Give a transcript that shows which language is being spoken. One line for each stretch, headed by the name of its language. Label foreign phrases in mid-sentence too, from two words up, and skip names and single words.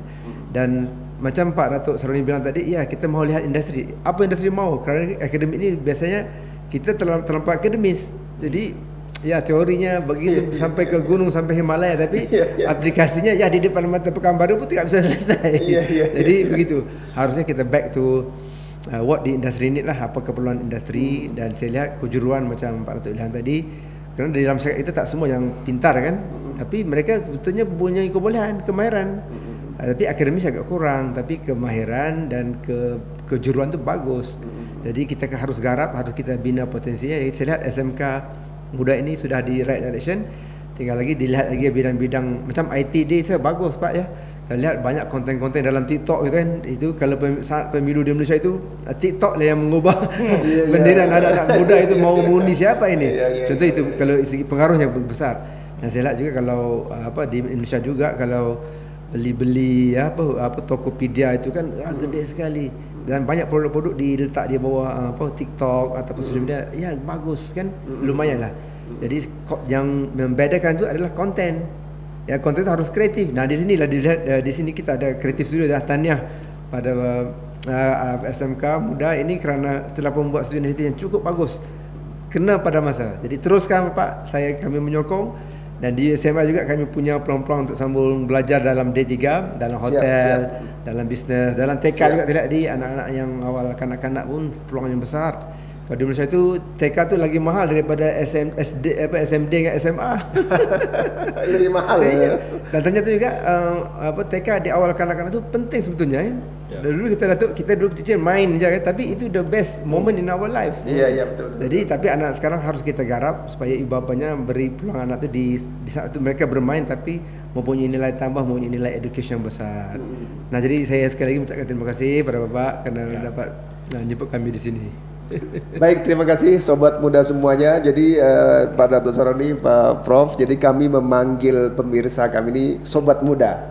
Malay: Dan macam Pak Datuk Saroni bilang tadi, ya kita mau lihat industri. Apa industri mau? Kerana akademik ini biasanya kita terlampau akademis. Jadi ya teorinya begitu sampai ke gunung, sampai Himalaya, tapi aplikasinya ya di depan mata Pekanbaru pun tidak bisa selesai. Jadi begitu. Harusnya kita
English: back to what the industry need
Malay: lah, apa keperluan industri. Dan saya lihat kejuruan macam Pak Datuk bilang tadi, kerana di dalam syarikat itu tak semua yang pintar kan, tapi mereka sebetulnya punya kebolehan, kemahiran. Tapi akademis agak kurang, tapi kemahiran dan kejuruan tu bagus. Jadi kita harus garap, harus kita bina potensinya. Saya lihat SMK muda ini sudah di
English: right direction.
Malay: Tinggal lagi dilihat lagi bidang-bidang macam IT dia itu bagus Pak ya. Kalau lihat banyak konten-konten dalam TikTok itu kan, itu kalau saat pemilu di Malaysia itu TikTok lah yang mengubah bendera anak-anak muda itu mau mengundi siapa ini. Contoh itu kalau segi pengaruhnya besar. Dan saya lihat juga kalau di Indonesia juga kalau beli-beli Tokopedia itu kan gede sekali. Dan banyak produk-produk diletak di bawah TikTok ataupun
English: social media,
Malay: ya bagus kan, lumayan lah. Jadi yang membedakan itu adalah konten. Ya, konten itu harus kreatif. Nah, di sinilah dilihat, di sini kita ada kreatif studio dah tahniah pada SMK muda ini kerana telah membuat studio yang cukup bagus. Kena pada masa. Jadi teruskan Pak, kami menyokong. Dan di SMA juga kami punya peluang-peluang untuk sambung belajar dalam D3, dalam hotel, dalam bisnes, dalam TK juga tidak di anak-anak yang awal kanak-kanak pun peluang yang besar. Kalau di Malaysia itu TK tu lagi mahal daripada SMD dengan SMA. Lebih mahal ya. Dan ternyata juga TK di awal kanak-kanak tu penting sebetulnya ya. Dulu kita dulu kecil main je kan, tapi itu
English: the best moment in our life.
Malay: Iya betul. Jadi tapi anak sekarang harus kita garap supaya ibu bapanya beri peluang anak tu di saat itu mereka bermain tapi mempunyai nilai tambah, mempunyai nilai education yang besar. Nah, jadi saya sekali lagi mengucapkan terima kasih pada Bapak kerana dapat jemput kami di sini.
Indonesian: Baik, terima kasih sobat muda semuanya. Jadi Pak Datuk Saroni, Pak Prof, jadi kami memanggil pemirsa kami ini sobat muda.